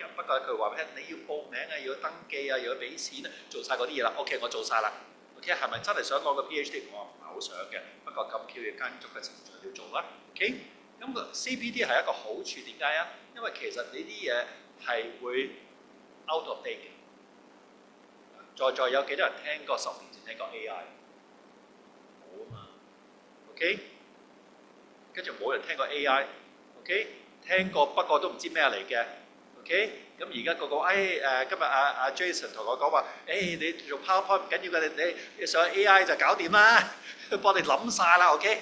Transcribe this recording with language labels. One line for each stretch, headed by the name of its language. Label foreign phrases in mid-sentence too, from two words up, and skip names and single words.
Cantonese: 不過佢話俾你要報名啊，要登記啊，要俾錢啊，做晒嗰啲嘢啦。OK， 我做晒啦。OK， 係咪真係想攞個 PhD？我唔係好想嘅，不過咁巧要跟足嘅程序要做啦。OK。咁個 CPD 係一個好處，點解啊？因為其實呢啲嘢係會
English: out of date
Cantonese: 嘅。在有幾多人聽過10年前聽過 AI？冇啊嘛。OK， 跟住冇人聽過 AI。OK， 聽過不過都唔知咩嚟嘅。OK， 咁而家個今日阿 Jason 同我講話，你做 PowerPoint 唔緊要嘅，你上 AI 就搞掂啦，幫你諗晒啦。OK。